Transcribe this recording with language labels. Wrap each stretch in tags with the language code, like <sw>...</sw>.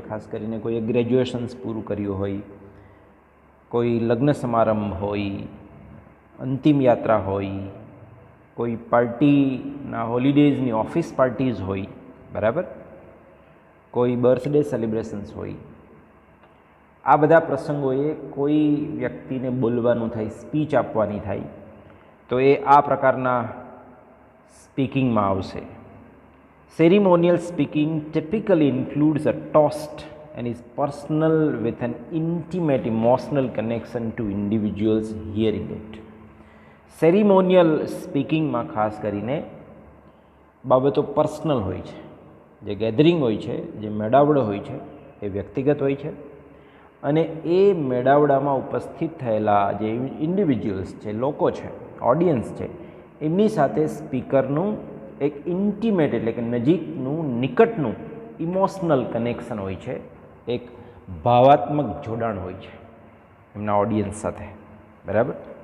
<gu>ખાસ કરીને કોઈએ ગ્રેજ્યુએશન્સ પૂરું કર્યું હોય, કોઈ લગ્ન સમારંભ હોય, અંતિમ યાત્રા હોય, કોઈ પાર્ટીના હોલિડેઝની ઓફિસ પાર્ટીઝ હોય, બરાબર? કોઈ બર્થડે સેલિબ્રેશન્સ હોય. આ બધા પ્રસંગોએ કોઈ વ્યક્તિને બોલવાનું થાય, સ્પીચ આપવાની થાય તો એ આ પ્રકારના સ્પીકિંગમાં આવશે.</gu> <en>Ceremonial speaking typically includes a toast and is personal with an intimate emotional connection to individuals hearing it.</en> <gu>સેરિમોનિયલ સ્પીકિંગમાં ખાસ કરીને બાબતો પર્સનલ હોય છે. જે ગેધરિંગ હોય છે, જે મેળાવડો હોય છે, એ વ્યક્તિગત હોય છે અને એ મેળાવડામાં ઉપસ્થિત થયેલા જે ઇન્ડિવિજ્યુઅલ્સ છે, લોકો છે, ઓડિયન્સ છે, એમની સાથે સ્પીકરનું એક ઇન્ટિમેટ એટલે કે નજીકનું, નિકટનું ઇમોશનલ કનેક્શન હોય છે, એક ભાવાત્મક જોડાણ હોય છે એમના ઓડિયન્સ સાથે. બરાબર.</gu>